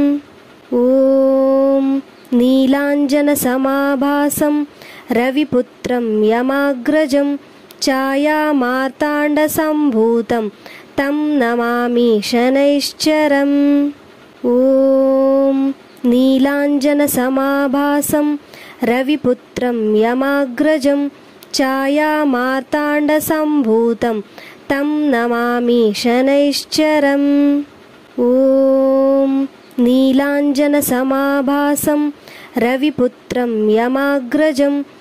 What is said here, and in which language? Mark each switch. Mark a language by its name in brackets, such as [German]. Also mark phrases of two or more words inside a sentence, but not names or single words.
[Sanskrit] ఓం నీలాంజనసమాభాసం రవిపుత్రం యమాగ్రజం ఛాయామార్తాండసంభూతం తం నమామి శనైశ్చరం. ఓం నీలాంజనసమాభాసం रविपुत्रं यमाग्रजं छायामार्ताण्डसम्भूतं तं नमामि शनैश्चरम् ॐ नीलाञ्जनसमाभासं रविपुत्रं यमाग्रजं